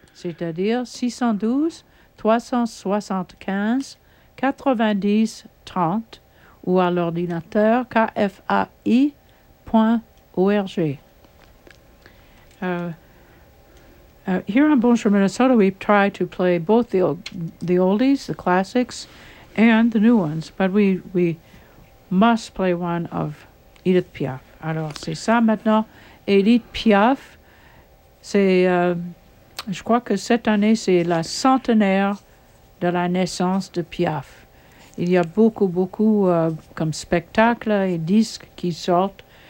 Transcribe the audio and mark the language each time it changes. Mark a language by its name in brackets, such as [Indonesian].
[French] C'est-à-dire 612 375-90-30 ou à l'ordinateur kfai.org. [English] Here on Bonjour Minnesota, we try to play both the oldies, the classics, and the new ones, but we must play one of Edith Piaf. [French] Alors, c'est ça maintenant. Édith Piaf, c'est, je crois que cette année, c'est la centenaire de la naissance de Piaf. Il y a beaucoup, beaucoup comme spectacles et disques qui sortent.